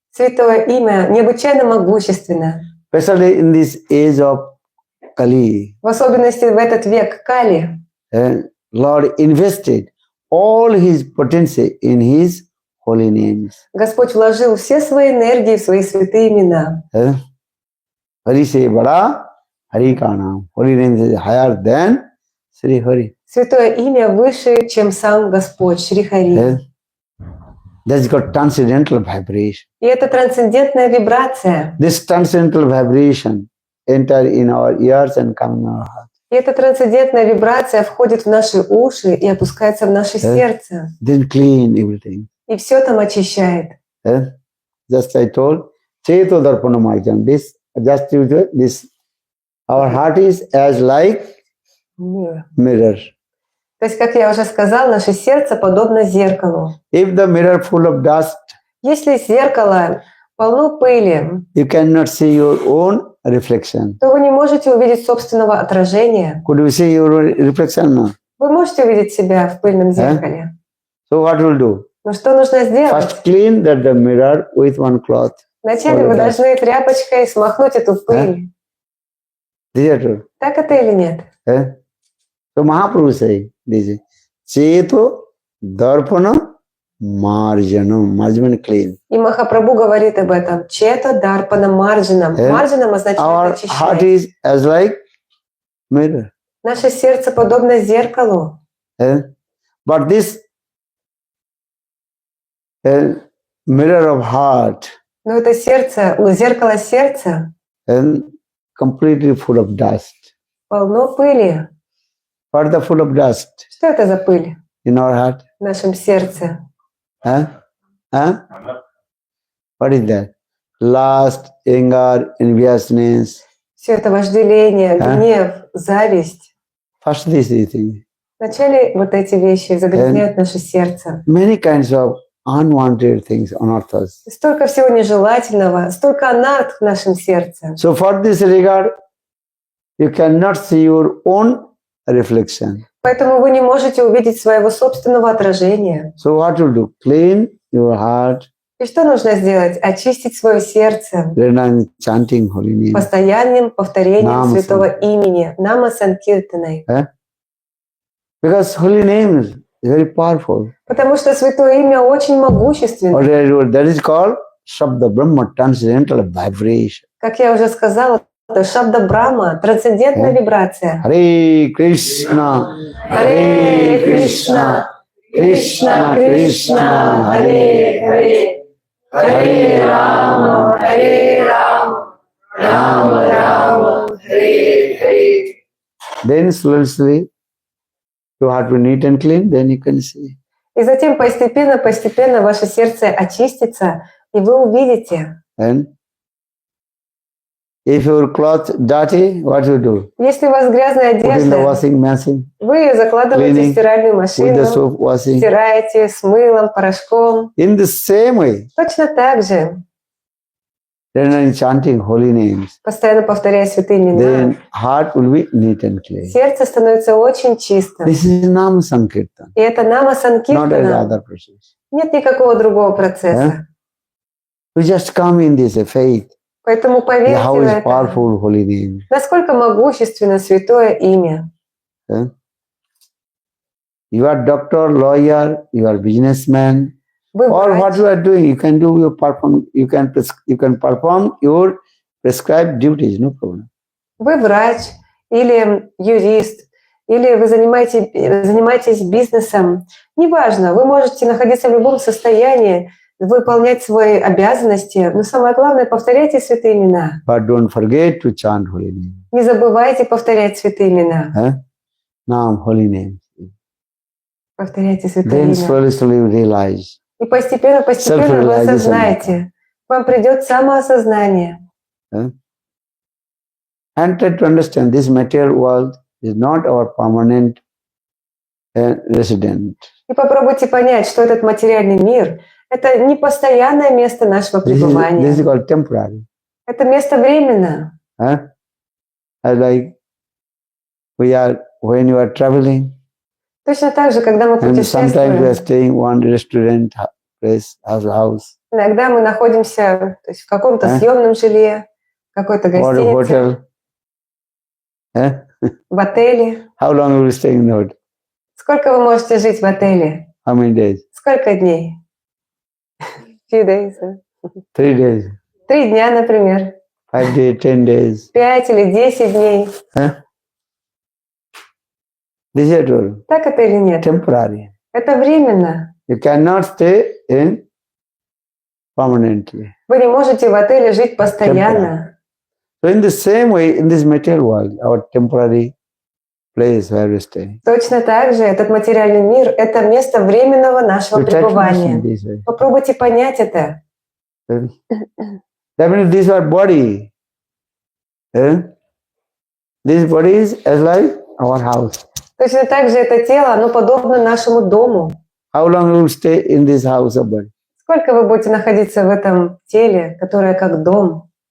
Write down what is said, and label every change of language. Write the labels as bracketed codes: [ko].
[ru] Святое имя необычайно могущественно. [en] Especially in this age of Kali. [ru] В особенности в этот век Кали. [en] Lord invested all his potency in his holy names. [ru] Господь вложил все свои энергии в свои святые имена. [hi] Hari se bada Hari ka naam. [en] Holy name is higher than Sri Hari. [ru] Святое имя выше, чем сам Господь, Шри Хари. [en] That's got transcendental vibration. [ru] И это трансцендентная вибрация. [en] This transcendental vibration enter in our ears and come in our heart. [ru] И эта трансцендентная вибрация входит в наши уши и опускается в наше сердце. [en] Then clean everything. [ru] И все там очищает. [en] Just I told, Cheto Darpanamarjan. This just this. Our heart is as like mirror. [ru] То есть, как я уже сказал, наше сердце подобно зеркалу. [en] If the mirror full of dust, [ru] Если зеркало полно пыли, [en] you cannot see your own reflection. [ru] то вы не можете увидеть собственного отражения. [en] Could you see your reflection? No. [ru] Вы можете увидеть себя в пыльном зеркале. [en] So what will do? [ru] Но что нужно сделать? [en] First clean the mirror with one cloth. [ru] Вначале вы должны тряпочкой смахнуть эту пыль. [en] Is that true? [ru] Так это или нет? [en] So Mahaprabhu say this: Cheto Darpana Marjanam. Marjanam clean. [ru] И Махапрабху говорит об этом. Чета дарпана марджанам. Марджанам означает [en] Our heart [ru] очищать. [en] is as like mirror. [ru] Наше сердце подобно зеркалу. [en] But this mirror of heart [ru] Но это сердце, зеркало сердца [en] and completely full of dust. [ru] полно пыли. [en] What the full of dust [ru] Что это за пыль in our heart? в нашем сердце? [en] Huh? Huh? What is that? Lust, anger, enviousness. [ru] Все это вожделение, А? гнев, зависть. [en] First these things. [ru] Вначале вот эти вещи загрязняют наше сердце. [en] Many kinds of unwanted things unearth us. [ru] Столько всего нежелательного, столько анарт в нашем сердце. [en] So for this regard, you cannot see your own reflection. [ru] Поэтому вы не можете увидеть своего собственного отражения. [en] So what to do? Clean your heart, [ru] И что нужно сделать? Очистить свое сердце [en] then chanting holy name. [ru] постоянным повторением Нама святого имени, Нама Санкиртаной. [en] Because holy name is very powerful. [ru] Потому что святое имя очень могущественно. [en] That is called Shabda Brahma, transcendental vibration. [ru] Как я уже сказала, это Шабда Брахма, трансцендентная вибрация. [sa] Hare Krishna, Hare Krishna, Krishna Krishna, Hare Hare, Hare Rama, Rama Rama, Hare Hare. [en] Then slowly, your heart will neat and clean, then you can see. [ru] И затем постепенно ваше сердце очистится, и вы увидите. [en] And if your cloth dirty, what you do? [ru] Если у вас грязная [en] Put in the [ru] одежда, [en] washing machine, [ru] вы ее закладываете [en] cleaning [ru] в стиральную [en] with the [ru] машину, [en] soap washing. [ru] стираете с мылом, порошком. [en] In the same way, [ru] Точно так же, [en] then chanting holy names, [ru] постоянно повторяя святые имена, [en] then heart will be neat and clean. [ru] сердце становится очень чистым. [en] This is Nam Sankirtan, [ru] И это Нама [en] not any [ru] Санкиртана. [en] other process. [ru] Нет никакого другого процесса. [en] We just come in this faith. [ru] Поэтому поверьте [en] How [ru] в [en] is [ru] это. [en] powerful holy name. [ru] Насколько могущественно святое имя. [en] You are doctor, lawyer, you are businessman, [ru] Вы [en] or what [ru] врач, [en] you are doing, you can do your perform. You can perform your prescribed duties, no problem. [ru] вы врач или юрист, или вы занимаетесь бизнесом. Неважно, вы можете находиться в любом состоянии, выполнять свои обязанности, но самое главное, повторяйте святые имена. [en] But don't forget to chant holy name. [ru] Не забывайте повторять святые имена. [en] Nam, holy name. [ru] Повторяйте святые [en] Then [ru] имена. [en] slowly you realize. [ru] И постепенно вы [en] Self-realization. [ru] осознаете. Вам придет самоосознание. [en] And try to understand this material world is not our permanent resident. [ru] И попробуйте понять, что этот материальный мир – это не постоянное место нашего [en] This [ru] пребывания. [en] is called temporary. [ru] Это место временно. [en] Like when you are traveling, [ru] Точно так же, когда мы [en] and sometimes we are staying in one restaurant, place, house, [ru] иногда мы находимся то есть, в каком-то съемном жилье, в какой-то [en] or a [ru] гостинице, [en] hotel. [ru] в отеле. [en] How long will you stay in the hotel? [ru] Сколько вы можете жить в отеле? [en] How many days? [ru] Сколько дней? [en] Few days. 3 days, [ru] 3 дня, например. [en] 5 days, 10 days. [ru] 5 или 10 дней. [en] This is true. [ru] Так это или нет? [en] Temporary. [ru] Это временно. [en] You cannot stay in permanently. [ru] Вы не можете в отеле жить постоянно. [en] So in the same way, in this material world, our temporary place where we stay. [ru] Точно так же этот материальный мир – это место временного нашего [en] We try to [ru] пребывания. [en] understand this way. [ru] Попробуйте понять это. [en] That means this is our body. This body is as like our house. [ru] Точно так же это тело, оно подобно нашему дому. [en] How long you will stay in this house of body? [ru] Сколько вы будете находиться в этом теле, которое как дом?